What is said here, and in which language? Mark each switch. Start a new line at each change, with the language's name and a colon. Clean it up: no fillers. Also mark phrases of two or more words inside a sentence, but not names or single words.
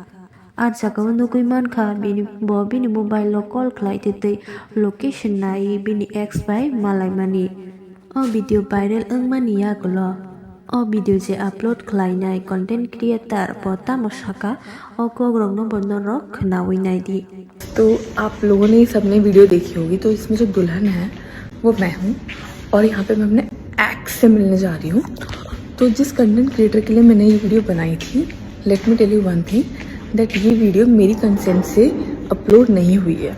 Bodo: A jagao nugui mankha bini mobile o call khlai tei location nai bini ex bai malaimani. O video viral wngmani yagulo o video je upload khlainai
English: content creator
Bodo: bo tamo saka o kogrok no bornorok khnawi naidi.
Hindi: तो आप लोगों ने सबने वीडियो देखी होगी। तो इसमें जो दुल्हन है वो मैं हूँ और यहाँ पे मैं अपने एक्स से मिलने जा रही हूँ। तो जिस
English: content creator
Hindi: के लिए मैंने ये वीडियो बनाई थी,
English: let me tell you one thing that
Hindi: ये वीडियो मेरी कंसेंट से अपलोड नहीं हुई है।